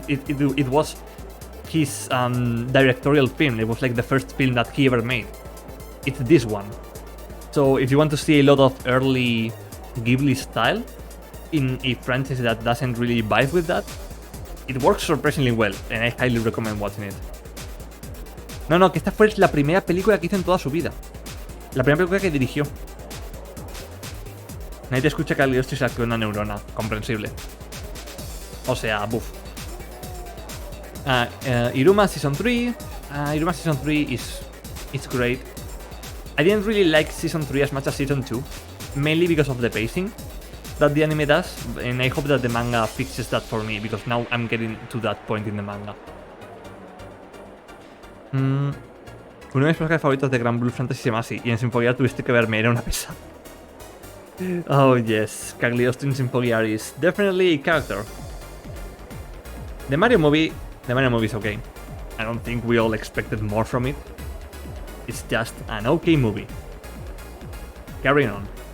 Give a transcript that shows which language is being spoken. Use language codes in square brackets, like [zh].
[en] It was his directorial film. It was like the first film that he ever made. It's this one. So if you want to see a lot of early Ghibli style in a franchise that doesn't really vibe with that, it works surprisingly well, and I highly recommend watching it. [es] No, que esta fue la primera película que hizo en toda su vida. La primera película que dirigió. Nadie te escucha que Cagliostro y se activa una neurona. Comprensible. O sea, buff. [en] Iruma Season 3. Iruma Season 3 is great. I didn't really like Season 3 as much as Season 2. Mainly because of the pacing that the anime does. And I hope that the manga fixes that for me, because now I'm getting to that point in the manga. [es] Uno de mis personajes favoritos de Grand Blue Fantasy se llama así, y en Symphogear tuviste que verme, era una pesada. [en] Oh yes, Cagliostro in Symphogear is definitely a character. The Mario movie is okay. I don't think we all expected more from it. It's just an okay movie. Carrying on.